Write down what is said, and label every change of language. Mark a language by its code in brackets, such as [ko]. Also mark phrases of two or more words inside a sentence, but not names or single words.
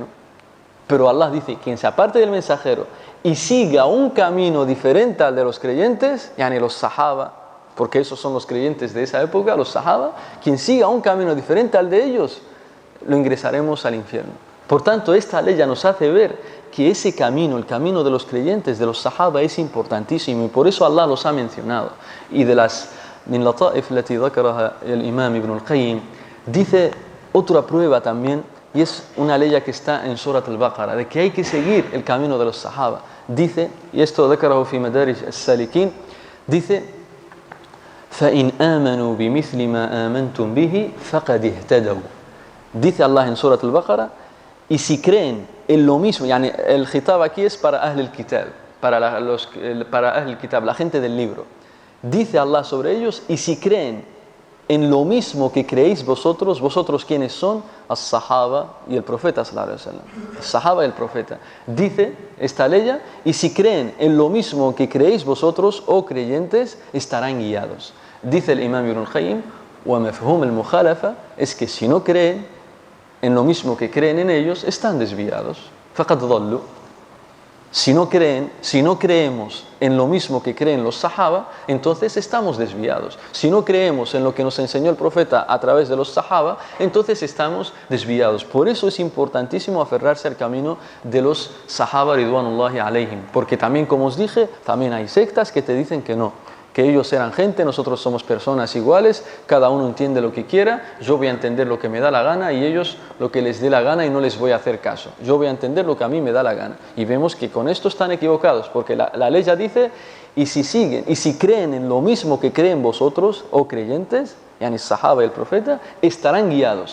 [es] Pero Allah dice, quien se aparte del mensajero y siga un camino diferente al de los creyentes, yani los sahaba, porque esos son los creyentes de esa época, los sahaba, quien siga un camino diferente al de ellos, lo ingresaremos al infierno. Por tanto, esta ley ya nos hace ver que ese camino, el camino de los creyentes, de los sahaba, es importantísimo, y por eso Allah los ha mencionado. Y de las [ar] من لطائف التي ذكرها [es] el imam Ibn al-Qayyim, dice otra prueba también, y es una ley que está en Surat al-Baqarah, de que hay que seguir el camino de los sahaba. Dice, y esto [ar] ذكره في مدارج السالكين, [es] dice: [ar] فَإِنْ آمَنُوا بِمِثْلِ مَا آمَنْتُمْ بِهِ فَقَدْ اهْتَدَوْا. [es] Dice Allah en Surat al-Baqarah, y si creen en lo mismo, yani el khitab aquí es para [ar] أهل الكتاب, [es] para [ar] أهل الكتاب, [es] la gente del libro. Dice Allah sobre ellos, y si creen en lo mismo que creéis vosotros, ¿vosotros quiénes son? As-Sahaba y el Profeta [ar] صلى الله عليه وسلم. [es] As-Sahaba y el Profeta. Dice esta ley, y si creen en lo mismo que creéis vosotros, oh creyentes, estarán guiados. Dice el imam Ibn al-Qayyim, [ar] ومفهوم المخالفة, [es] es que si no creen en lo mismo que creen en ellos, están desviados. [ar] فقد ضلوا. [es] Si no creemos en lo mismo que creen los sahaba, entonces estamos desviados. Si no creemos en lo que nos enseñó el profeta a través de los sahaba, entonces estamos desviados. Por eso es importantísimo aferrarse al camino de los sahaba [ar] رضوان الله عليهم, [es] porque también, como os dije, también hay sectas que te dicen que no, que ellos eran gente, nosotros somos personas iguales, cada uno entiende lo que quiera, yo voy a entender lo que me da la gana y ellos lo que les dé la gana, y no les voy a hacer caso. Yo voy a entender lo que a mí me da la gana. Y vemos que con esto están equivocados, porque la ley ya dice, y si creen en lo mismo que creen vosotros, o creyentes, yani sahaba y el profeta, estarán guiados.